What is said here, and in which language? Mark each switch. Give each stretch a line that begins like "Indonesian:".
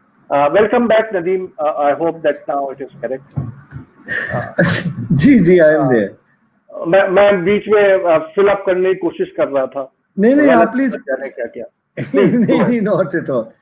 English: Welcome back, Nadeem. I hope that now it is correct. जी I am there.
Hindi: मैं बीच में fill up करने की कोशिश कर रहा था. नहीं आप प्लीज क्या
English: नहीं not at all.